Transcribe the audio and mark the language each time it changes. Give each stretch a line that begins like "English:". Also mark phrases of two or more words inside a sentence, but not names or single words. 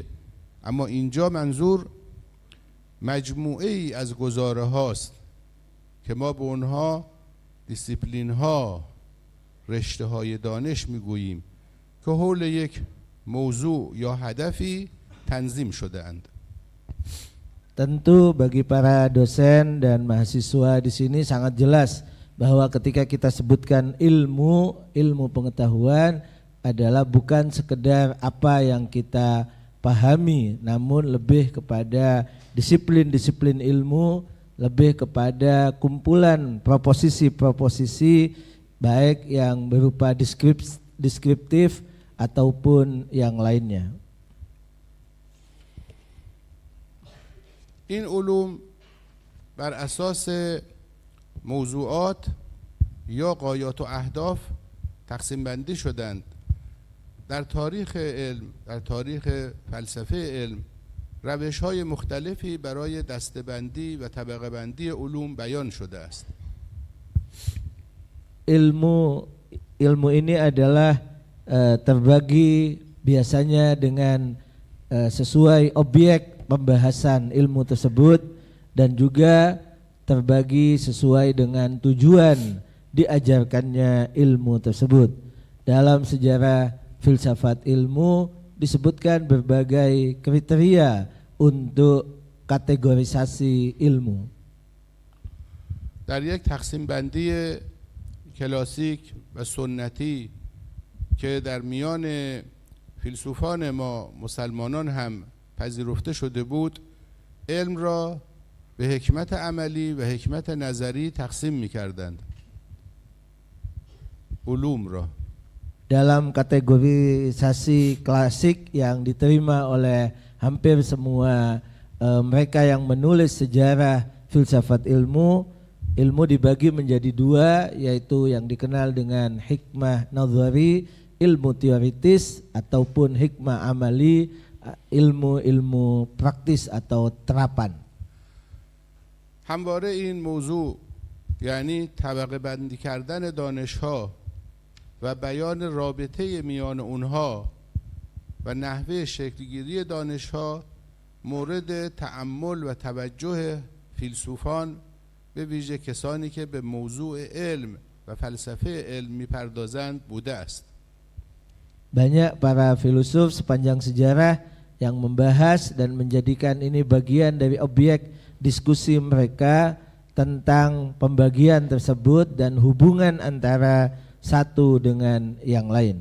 Persian: اما اینجا منظور مجموعه ای از گزاره هاست که ما به اونها دیسیپلین ها، رشته های دانش میگوییم که حول یک موضوع یا هدفی تنظیم شده اند.
Indonesian: Tentu bagi para dosen dan mahasiswa di sini sangat jelas bahwa ketika kita sebutkan ilmu pengetahuan adalah bukan sekedar apa yang kita pahami, namun lebih kepada disiplin-disiplin ilmu, lebih kepada kumpulan proposisi-proposisi baik yang berupa deskriptif ataupun yang lainnya.
Persian: این علوم بر اساس موضوعات یا غایات و اهداف تقسیم بندی شدند. در تاریخ علم، در تاریخ فلسفه علم، روش‌های مختلفی برای دسته‌بندی و طبقه بندی علوم بیان شده است.
Indonesian: Ilmu ini adalah terbagi biasanya dengan sesuai objek pembahasan ilmu tersebut dan juga terbagi sesuai dengan tujuan diajarkannya ilmu tersebut. Dalam sejarah filsafat ilmu disebutkan berbagai kriteria untuk kategorisasi ilmu.
Persian: در یک تقسیم بندی کلاسیک و سنتی که در میان فیلسوفان ما مسلمانان هم پذیرفته شده بود، علم را به حکمت عملی و حکمت نظری تقسیم می‌کردند. علوم را
Indonesian: dalam kategorisasi klasik yang diterima oleh hampir semua mereka yang menulis sejarah filsafat ilmu dibagi menjadi dua, yaitu yang dikenal dengan hikmah nazari, ilmu teoritis, ataupun hikmah amali, ilmu praktis atau terapan.
Persian: همواره این موضوع یعنی طبقه بندی کردن دانش‌ها و بیان رابطه میان اونها و نحوه شکلگیری دانش‌ها مورد تأمل و توجه فیلسوفان، به ویژه کسانی که به موضوع علم و فلسفه علم می‌پردازند بوده است.
Indonesian: Banyak para filosof sepanjang sejarah yang membahas dan menjadikan ini bagian dari objek diskusi mereka tentang pembagian tersebut dan hubungan antara satu dengan yang lain.